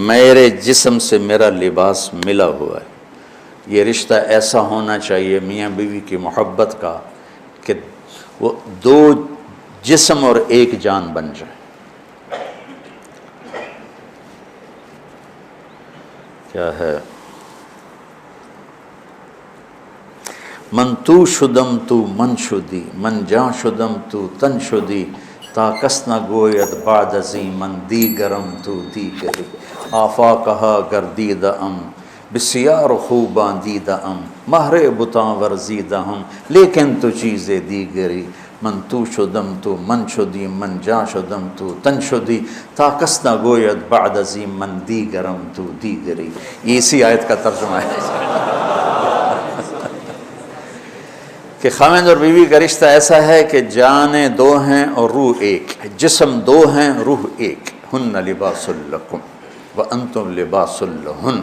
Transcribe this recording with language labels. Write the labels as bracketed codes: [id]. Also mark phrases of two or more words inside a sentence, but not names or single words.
[ur] میرے جسم سے میرا لباس ملا ہوا ہے۔ یہ رشتہ ایسا ہونا چاہیے میاں بیوی کی محبت کا کہ وہ دو جسم اور ایک جان بن جائے۔ کیا ہے؟ [fa] من تو شدم تو من شدی، من جاں شدم تو تن شدی، تا کس نہ گوید بعد ازیں من دیگرم تو دیگری، آفاقہا گردیدہ ام بسیار خوباں دیدہ ام، مہر بتاں ورزیدہ ہم لیکن تو چیزیں دیگری، من تو شدم تو من شدی، من جاں شدم تو تن شدی، تا کس نہ گوید بعد ازیں من دیگرم تو دیگری۔ [ur] یہ اسی آیت کا ترجمہ ہے کہ خاوند اور بیوی کا رشتہ ایسا ہے کہ جانیں دو ہیں اور روح ایک، جسم دو ہیں روح ایک، [ar] ہن لباس لکم وانتم لباس لہن۔